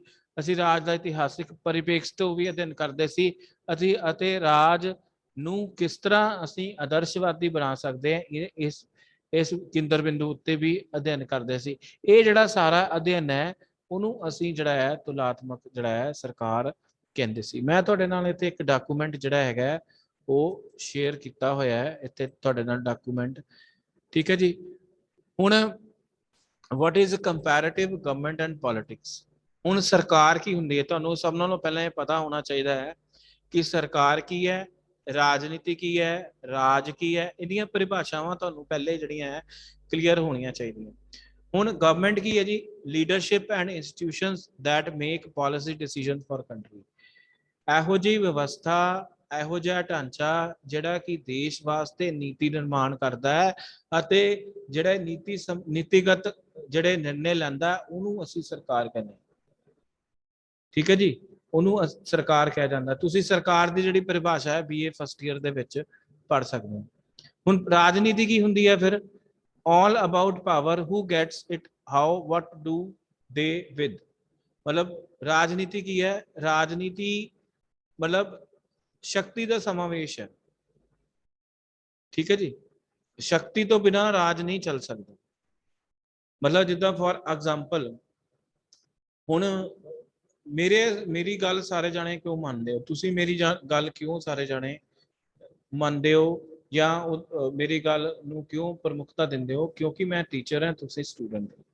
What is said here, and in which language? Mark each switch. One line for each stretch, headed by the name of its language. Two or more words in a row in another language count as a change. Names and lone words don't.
Punjabi: ਅਸੀਂ ਰਾਜ ਦਾ ਇਤਿਹਾਸਿਕ ਪਰਿਪੇਖ ਤੋਂ ਵੀ ਅਧਿਐਨ ਕਰਦੇ ਸੀ ਅਤੇ ਰਾਜ ਨੂੰ ਕਿਸ ਤਰ੍ਹਾਂ ਅਸੀਂ ਆਦਰਸ਼ਵਾਦੀ ਬਣਾ ਸਕਦੇ ਹਾਂ ਇਸ ਕੇਂਦਰ ਬਿੰਦੂ ਉੱਤੇ ਵੀ ਅਧਿਐਨ ਕਰਦੇ ਸੀ। ਇਹ ਜਿਹੜਾ ਸਾਰਾ ਅਧਿਐਨ ਹੈ ਉਹਨੂੰ ਅਸੀਂ ਜਿਹੜਾ ਹੈ ਤੁਲਾਤਮਕ ਜਿਹੜਾ ਹੈ ਸਰਕਾਰ ਕਹਿੰਦੇ ਸੀ। ਮੈਂ ਤੁਹਾਡੇ ਨਾਲ ਇੱਥੇ ਇੱਕ ਡਾਕੂਮੈਂਟ ਜਿਹੜਾ ਹੈਗਾ ਉਹ ਸ਼ੇਅਰ ਕੀਤਾ ਹੋਇਆ ਹੈ ਇੱਥੇ ਤੁਹਾਡੇ ਨਾਲ ਡਾਕੂਮੈਂਟ। ਠੀਕ ਹੈ ਜੀ।
English: ਹੁਣ what is comparative government and politics?
Punjabi: ਹੁਣ ਸਰਕਾਰ ਕੀ ਹੁੰਦੀ ਹੈ, ਤੁਹਾਨੂੰ ਸਭ ਨਾਲੋਂ ਪਹਿਲਾਂ ਇਹ ਪਤਾ ਹੋਣਾ ਚਾਹੀਦਾ ਹੈ ਕਿ ਸਰਕਾਰ ਕੀ ਹੈ, ਰਾਜਨੀਤੀ ਕੀ ਹੈ, ਰਾਜ ਕੀ ਹੈ, ਇਹਦੀਆਂ ਪਰਿਭਾਸ਼ਾਵਾਂ ਤੁਹਾਨੂੰ ਪਹਿਲੇ ਜਿਹੜੀਆਂ ਹੈ ਕਲੀਅਰ ਹੋਣੀਆਂ ਚਾਹੀਦੀਆਂ। ਹੁਣ ਗਵਰਨਮੈਂਟ ਕੀ ਹੈ ਜੀ,
English: leadership and institutions that make policy decision for country.
Punjabi: ਇਹੋ ਜਿਹੀ ਵਿਵਸਥਾ, ਇਹੋ ਜਿਹਾ ਢਾਂਚਾ ਜਿਹੜਾ ਕਿ ਦੇਸ਼ ਵਾਸਤੇ ਨੀਤੀ ਨਿਰਮਾਣ ਕਰਦਾ ਹੈ ਅਤੇ ਜਿਹੜਾ ਨੀਤੀਗਤ ਜਿਹੜੇ ਨਿਰਣੇ ਲੈਂਦਾ ਉਹਨੂੰ ਅਸੀਂ ਸਰਕਾਰ ਕਹਿੰਦੇ ਹਾਂ। ਠੀਕ ਹੈ ਜੀ, ਉਹਨੂੰ ਸਰਕਾਰ ਕਿਹਾ ਜਾਂਦਾ। ਤੁਸੀਂ ਸਰਕਾਰ ਦੀ ਜਿਹੜੀ ਪਰਿਭਾਸ਼ਾ ਹੈ BA
English: first year
Punjabi: ਦੇ ਵਿੱਚ ਪੜ੍ਹ ਸਕਦੇ ਹੋ। ਹੁਣ ਰਾਜਨੀਤੀ ਕੀ ਹੁੰਦੀ ਹੈ ਫਿਰ,
English: all about power, who gets it, how, what do they with।
Punjabi: ਮਤਲਬ ਰਾਜਨੀਤੀ ਕੀ ਹੈ, ਰਾਜਨੀਤੀ ਮਤਲਬ ਸ਼ਕਤੀ ਕਾ ਸਮਾਵੇਸ਼ ਹੈ। ਠੀਕ ਹੈ ਜੀ, ਸ਼ਕਤੀ ਤੋ ਬਿਨਾ ਰਾਜ ਨਹੀਂ ਚਲ ਸਕਤਾ। ਮਤਲਬ ਜਿਦਾ
English: for example
Punjabi: ਹੁਣ ਮੇਰੀ ਗੱਲ ਸਾਰੇ ਜਾਣੇ ਕਿਉਂ ਮਾਨਤੇ ਹੋ, ਤੁਸੀਂ ਮੇਰੀ ਗੱਲ ਕਿਉਂ ਸਾਰੇ ਜਾਣੇ ਮਾਨਤੇ ਹੋ ਜਾਂ ਮੇਰੀ ਗੱਲ ਨੂੰ ਕਿਉਂ ਪ੍ਰਮੁੱਖਤਾ ਦਿੰਦੇ ਹੋ, ਕਿਉਂਕਿ ਮੈਂ ਟੀਚਰ ਹੈ, ਤੁਸੀਂ ਸਟੂਡੈਂਟ ਹੋ।